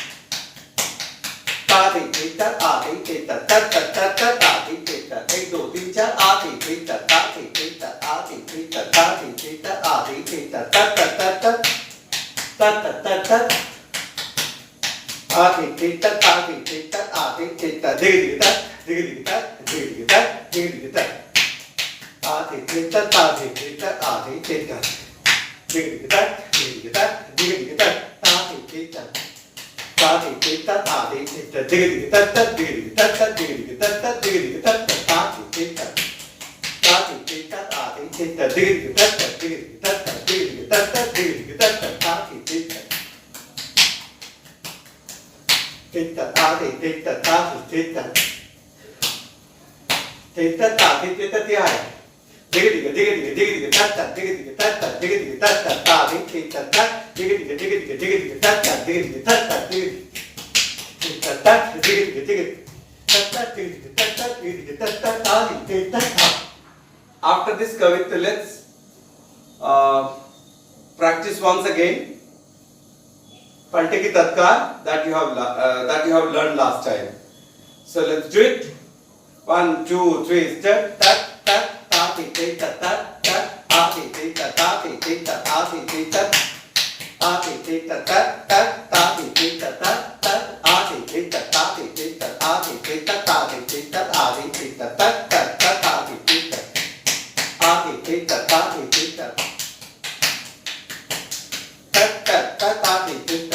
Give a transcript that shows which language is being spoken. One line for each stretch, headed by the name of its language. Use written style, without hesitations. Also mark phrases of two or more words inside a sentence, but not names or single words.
English: ta ti ti ta a ti ti ta tat tat tat tat ta ti ti ta 1 2 3 4 a ti ti ta ta ti ti ta a ti ti ta ta ti ti ta a ti ti ta tat tat tat tat tat tat tat tat a ti ti ta ta ti ti ta a ti ti ta dig ta dig ta dig ta dig ta a ti ti ta ta ti ti ta a ti ti ta dig ta dig ta dig ta ta ti ti ta ta ti ti ta a ti ti ta dig ta ta dig ta ta dig ta ta dig ta ta ta ti ti ta ta ti ti ta a ti ti ta dig ta ta dig ta ta dig ta ta dig ta ta ta ti ti ta ti ta a ti ti ta ta ti ti ta ti ta ta ti ti ta ti hai dig dig dig dig dig ta ta dig dig ta ta dig dig ta ta ta ti ti ta ta dig dig dig dig dig dig ta ta dig dig ta ta dig ta ta dig dig dig ta ta dig ta ta dig ta ta ta dig ta ta. After this kavitya, let's practice once again
Hindi: Palte ki tatkar
English: that you have learned last time. So let's do it. 1 2 3 step. Tat tat ta ti ti ta tat tat a ti ti ta ta ti ti ta a ti ti ta a ti ti ta tat tat ta ti ti ta tat tat a ti ti ta ta ti ti ta a ti ti ta ta ti ti ta a ti ti ta tat tat ta ta ti ti ta a ti ti ta ta ti ti ta tat tat ta ta ti ti ta